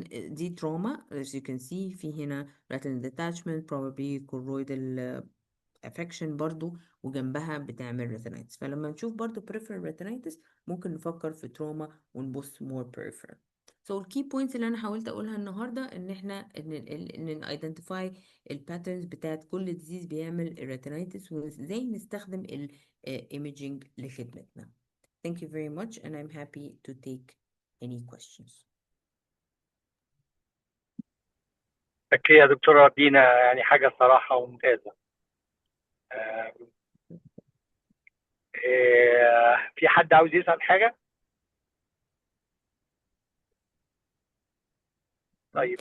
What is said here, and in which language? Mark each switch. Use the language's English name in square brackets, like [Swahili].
[Arabic] دي تروما [English] as you can see. [Arabic] في هنا [English] retinal detachment probably choroidal affection [Arabic] برضو، وجنبها بتعمل [English] retinitis. [Arabic] فلما نشوف برضو [English] peripheral retinitis [Arabic] ممكن نفكر في تروما ونبص [English] more peripheral. [Arabic] So الكي بوينتس اللي انا حاولت اقولها النهارده ان احنا ان identify الباترنز بتاعت كل ديزيز بيعمل الريتينايتس، وازاي نستخدم الايميجينج لخدمتنا. [English] Thank you very much and I'm happy to take any questions. [Arabic] اوكي يا دكتورة دينا، يعني حاجة صراحة ممتازة. آه، في حد عاوز يسأل حاجة؟ طيب.